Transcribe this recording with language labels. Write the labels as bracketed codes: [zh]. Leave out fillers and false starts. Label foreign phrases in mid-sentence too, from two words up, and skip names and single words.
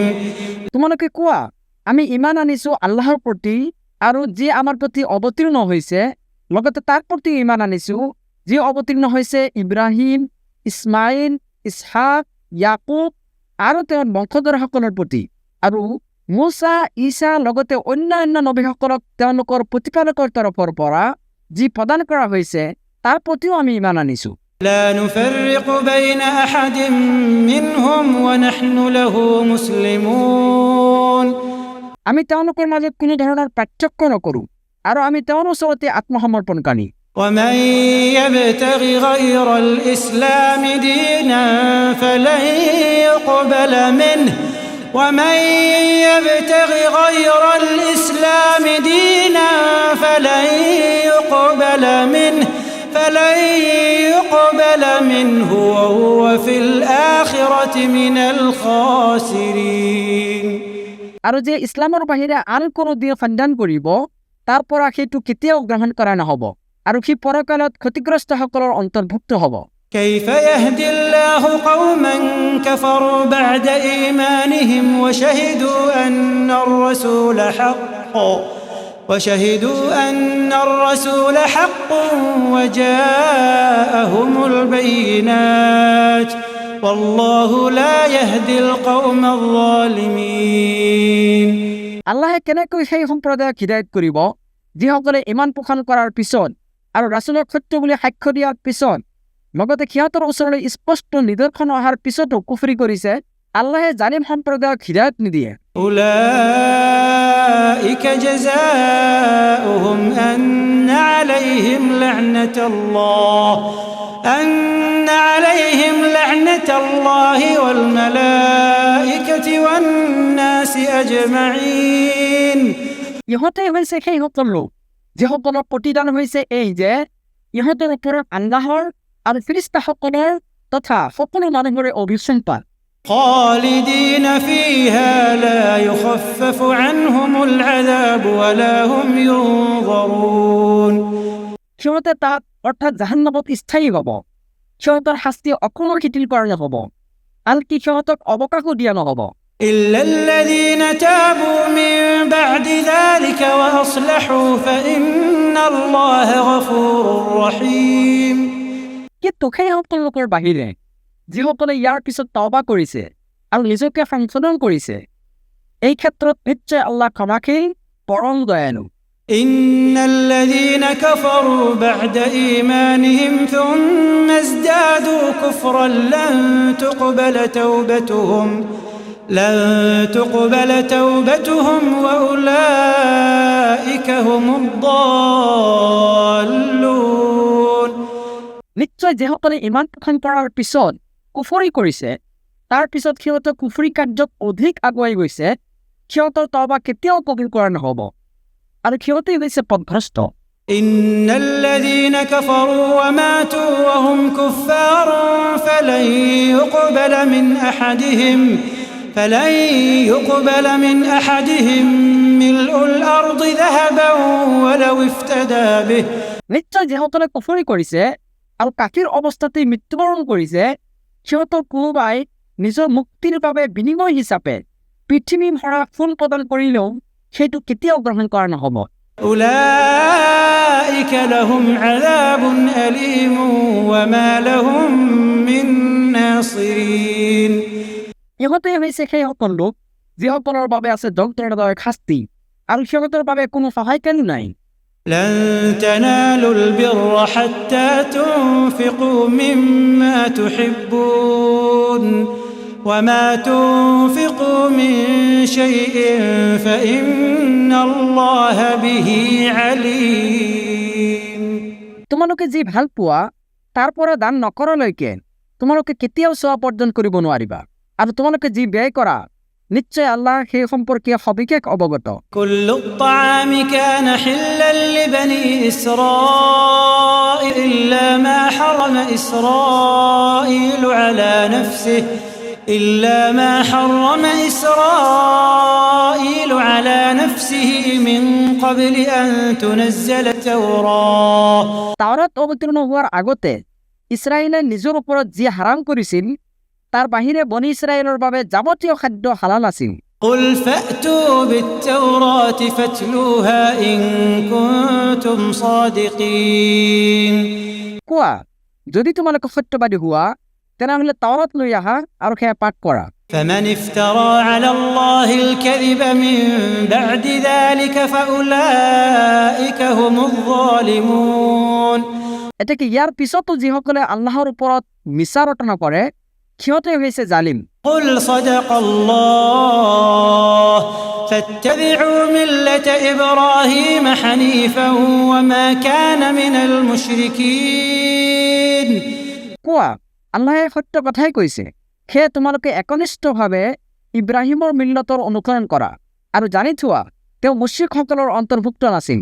[as] তোমালোকে কোৱা, আমি ঈমান আনিছো আল্লাহৰ প্ৰতি আৰু যি আমাৰ প্ৰতি অৱতীৰ্ণ হৈছে, লগতে তাৰ প্ৰতি ঈমান আনিছো যি অৱতীৰ্ণ হৈছে ইব্ৰাহিম, ইছমাইল, ইছহাক, ইয়াকুব আৰু তেওঁৰ বংশধৰসকলৰ প্ৰতি, আৰু মুছা, ঈসা লগতে অন্যান্য নবীসকলক তেওঁলোকৰ প্ৰতিপালকৰ তৰফৰ পৰা যি প্ৰদান কৰা হৈছে তাৰ প্ৰতিও আমি ঈমান আনিছো। [ar] لا نفرق بين أحد منهم ونحن له مسلمون [as] আমি তেওঁলোকৰ মাজত কোনো ধৰণৰ পাৰ্থক্য নকৰো আৰু আমি তেওঁৰ ওচৰতে আত্মসমৰ্পণকাৰী। [ar] ومن يبتغ غير الإسلام دينا فلن يقبل منه ومن يبتغ غير الإسلام دينا فلن يقبل منه وهو في الآخرة من الخاسرين [as] আৰু যে ইছলামৰ বাহিৰে আন কোনো দিন সন্ধান কৰিব তাৰ পৰা সেইটো কেতিয়াও গ্ৰহণ কৰা নহ'ব আৰু সি পৰকালত ক্ষতিগ্ৰস্তসকলৰ অন্তৰ্ভুক্ত হ'ব। [ar] كيف يهدي الله قوما كفروا بعد إيمانهم وشهدوا أن الرسول حق وجاءهم البينات والله لا يهدي القوم الظالمين [as] আল্লাহে কেনেকৈ সেই সম্প্ৰদায়ক হিদায়ত কৰিব যিসকলে ঈমান পোষণ কৰাৰ পিছত আৰু ৰাসূলক সত্য বুলি সাক্ষ্য দিয়াৰ পিছত লগতে সিহঁতৰ ওচৰলৈ স্পষ্ট নিদৰ্শন অহাৰ পিছতো কুফৰি কৰিছে। আল্লাহে জালিম সম্প্ৰদায়ক হিদায়ত নিদিয়ে। [ar] أولئك جزاؤهم أن عليهم لعنة الله والملائكة والناس أجمعين [as] ইহঁতে হৈছে সেই সকল লোক যিসকলৰ প্ৰতিদান হৈছে এই যে ইহঁতৰ ওপৰত আল্লাহৰ আৰু ফেৰেশতাসকলৰ তথা সকলো মানুহৰে অভিসম্পাত। [ar] خالدين فيها لا يخفف عنهم العذاب ولا هم ينظرون [as] সিহঁতে তাত অৰ্থাৎ জাহান্নামত স্থায়ী হ'ব। সিহঁতৰ শাস্তি অকণো শিথিল কৰা নহ'ব, আনকি সিহঁতক অৱকাশো দিয়া নহ'ব। [ar] إلا الذين تابوا من بعد ذلك وأصلحوا فإن الله غفور رحيم [as] কিন্তু সেই সকল লোকৰ বাহিৰে যিসকলে ইয়াৰ পিছত তওবা কৰিছে আৰু নিজকে সংশোধন কৰিছে, এই ক্ষেত্ৰত নিশ্চয় আল্লাহ ক্ষমাশীল, পৰম দয়ালু। [ar] إن الذين كفروا بعد إيمانهم ثم ازدادوا كفرا لن تقبل توبتهم وأولئك هم الضالون [as] নিশ্চয় যিসকলে ঈমান পোষণ কৰাৰ পিছত কুফৰি কৰিছে, তাৰ পিছত সিহঁতে কুফৰি কাৰ্যত অধিক আগুৱাই গৈছে, সিহঁতৰ তওবা কেতিয়াও কবুল কৰা নহ'ব আৰু সিহঁতেই হৈছে পথভ্ৰষ্ট। [ar] إن الذين كفروا وماتوا وهم كفار فلن يقبل من أحدهم ملء الأرض ذهبا ولو افتدى به [as] নিশ্চয় যিসকলে কুফৰি কৰিছে আৰু কাফিৰ অৱস্থাতেই মৃত্যুবৰণ কৰিছে সিহঁতৰ কোনোবাই নিজৰ মুক্তিৰ বাবে বিনিময় হিচাপে পৃথিৱী ভৰা ফুল প্ৰদান কৰিলেও সেইটো কেতিয়াও গ্ৰহণ কৰা নহ'ব। [ar] أولئك لهم عذاب أليم وما لهم من ناصرين [as] ইহঁতে হৈছে সেইসকল লোক যিসকলৰ বাবে আছে যন্ত্ৰণাদায়ক শাস্তি আৰু সিহঁতৰ বাবে কোনো সহায়কাৰী নাই। [ar] لن تنالوا البر حتى تنفقوا مما تحبون وما تنفقوا من شيء فإن الله به عليم [as] তোমালোকে যি ভাল পোৱা তাৰ পৰা দান নকৰালৈকে তোমালোকে কেতিয়াও সওৱাব অৰ্জন কৰিব নোৱাৰিবা আৰু তোমালোকে যি ব্যয় কৰা নিশ্চয় আল্লাহ সেই সম্পৰ্কে সবিশেষ অৱগত। [ar] كل الطعام كان حلا لبني إسرائيل إلا ما حرم إسرائيل على نفسه من قبل أن تنزل التوراة [as] তাওৰাত অৱতীৰ্ণ হোৱাৰ আগতে ইছৰাইলে নিজৰ ওপৰত যি হাৰাম কৰিছিল তাৰ বাহিৰে বনি ইছৰাইলৰ বাবে যাৱতীয় খাদ্য হালাল আছিল। [ar] قل فأتوا بالتوراة فاتلوها إن كنتم صادقين [as] কোৱা যদি তোমালোকে সত্যবাদী হোৱা তেনেহ'লে তাওৰাত লৈ আহা আৰু সেয়া পাঠ কৰা। [ar] فمن افترى على الله الكذب من بعد ذلك فأولئك هم الظالمون [as] এতেকে ইয়াৰ পিছতো যিসকলে আল্লাহৰ ওপৰত মিছা ৰটনা কৰে সিহঁতে হৈছে জালিম। [ar] قل صدق الله فاتبعوا ملة إبراهيم حنيفا وما كان من المشركين [as] কোৱা আল্লাহে সত্য কথাই কৈছে সেয়ে তোমালোকে একনিষ্ঠভাৱে ইব্ৰাহিমৰ মিল্লতৰ অনুসৰণ কৰা আৰু জানি থোৱা তেওঁ মুশ্ৰিকসকলৰ অন্তৰ্ভুক্ত নাছিল।